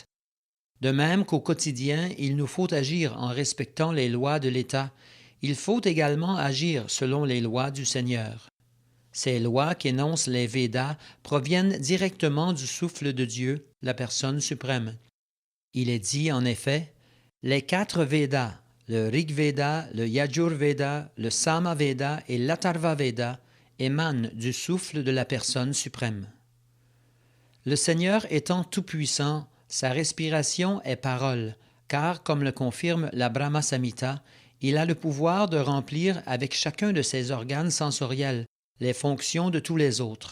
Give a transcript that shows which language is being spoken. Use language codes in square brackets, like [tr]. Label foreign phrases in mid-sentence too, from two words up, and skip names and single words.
[fr] De même qu'au quotidien, il nous faut agir en respectant les lois de l'État, il faut également agir selon les lois du Seigneur. Ces lois qu'énoncent les Védas proviennent directement du souffle de Dieu, la personne suprême. Il est dit en effet, les 4 Védas, le Rig Veda, le Yajur Veda, le Sama Veda et l'Atharva Veda, émanent du souffle de la personne suprême. Le Seigneur étant tout-puissant, sa respiration est parole, car, comme le confirme la Brahma Samhita, il a le pouvoir de remplir avec chacun de ses organes sensoriels les fonctions de tous les autres.